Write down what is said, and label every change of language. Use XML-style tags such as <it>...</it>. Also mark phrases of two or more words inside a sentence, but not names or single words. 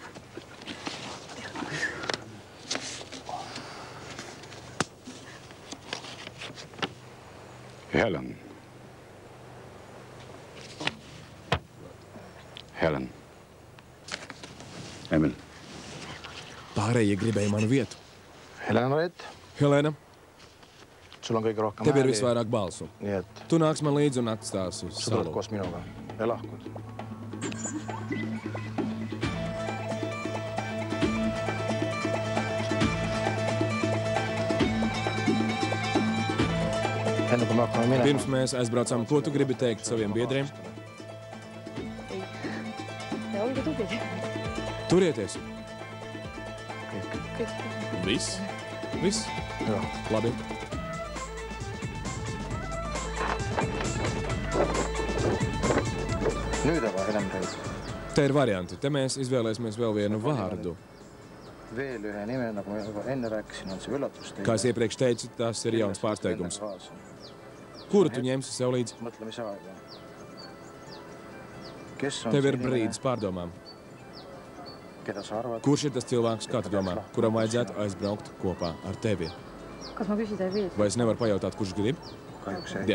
<lv>Helen. Helen. Emil. Pārējie gribēja manu vietu. Helena Reit, Helena,</lv> <et>sul on kõige rohkem</et> <lv>tev ir visvairāk balsu.</lv> <et>Nii et</et> <lv>Tu nāks man līdzi un atstāsi</lv> <et>sa tuled salu. koos minuga ja lahkud. Enne kui me hakkame minema.</et> <lv>Pirms mēs aizbraucām, ko tu gribi teikt saviem biedriem?</lv> <et>Olge tublid.</et> <lv>Turieties! Viss? Viss? Jā. Labi.</lv> <et>Nüüd aga Helena Reit.</et> <lv>Te ir varianti. Te mēs izvēlēsimies vēl vienu vārdu.</lv> <et>Veel ühe nime, nagu ma juba enne rääkisin, on see üllatus teile.</et> <lv>Kā es iepriekš teicu, tas ir jauns pārsteigums. Kuru tu ņemsi sev līdzi?</lv> <et>Mõtle, mis aega. Kes on</et> <lv>Tev ir</lv> <et>see</et> <lv>brīdis</lv> <et>inimene,</et> <lv>pārdomām.</lv> <et>keda sa arvad?</et> <lv>Kurš ir tas cilvēks, kā tu domā, kuram vajadzētu aizbraukt kopā ar tevi?</lv> <et>Kas ma küsida ei või?</et> <lv>Vai es nevaru pajautāt, kurš grib?</lv> <et>Kahjuks ei.</et>